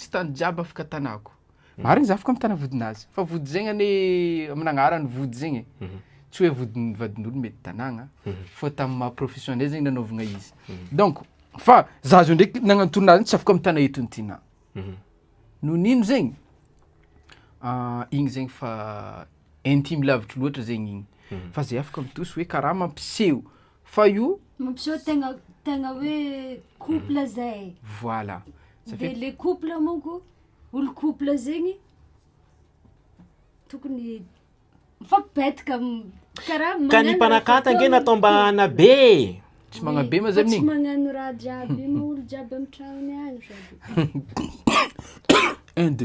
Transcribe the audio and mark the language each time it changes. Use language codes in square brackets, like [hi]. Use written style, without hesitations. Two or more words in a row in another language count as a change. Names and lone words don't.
[mg] tsy tany jiaby afaka tanako marigny za afaka mitana vodinazy fa vody zegny ane amin'agnarany vody zegny tsy hoe vodiny vadin'olo mety tanagna fa tamin'ny maha professionnel zegny nanaovagna izy donc fa za zio ndraiky nagnano tournage tsy afaka mitana eto ny TINAH no nino zegny igny zegny fa intime lavitry loatra zegny igny fa zay afaka mitosy hoe karaha mampiseho fa io mampiseho tegna hoe couple zay voilà [fr] de le couple [mg] monko olo couple zegny tokony mifampipetaka karaha ka ny mpanakata nge natao mbana be tsy magnabe ma zany tsy magnano raha jiaby ma olo jiaby amy tragnony agny sady